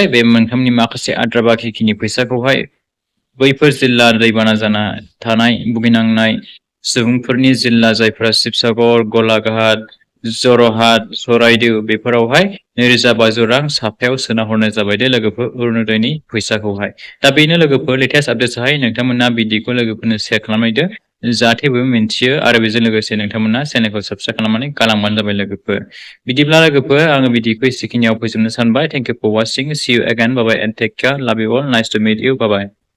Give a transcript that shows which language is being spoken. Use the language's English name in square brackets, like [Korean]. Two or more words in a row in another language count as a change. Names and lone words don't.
[Bodo] बे मोनथामनि माखासे आद्रा बाखिखिनि फैसाखौहाय बैफोर जिल्ला दैबाना जाना थानाय भुगिनांनाय सुबुंफोरनि जिल्ला जायफोरा शिबसागर, गलाघाट, जरहाट, चराइदेव बेफोरावहाय 2500 रां साफायाव सोना हरनाय जाबाय दे लोगोफोर अरुणोदयनि फैसाखौहाय। दा बेनो लोगोफोर लेटेस्ट आपडेट्सआहाय, नोंथांमोना भिडिअखौ लोगोफोरनो शेयार खालामनायदो। जाहाथे बयबो मिन्थियो आरो बेजों लोगोसे नोंथांमोना चेनेलखौ साबस्क्राइब खालामनानै गालांबानो जाबाय लोगोफोर। बिदिब्ला लोगोफोर आङो भिडिअखौ एसेखिनियाव फोजोबनो सानबाय। [English] thank you for watching. See you again. Bye bye and take care. Love you all. Nice to meet you. Bye bye.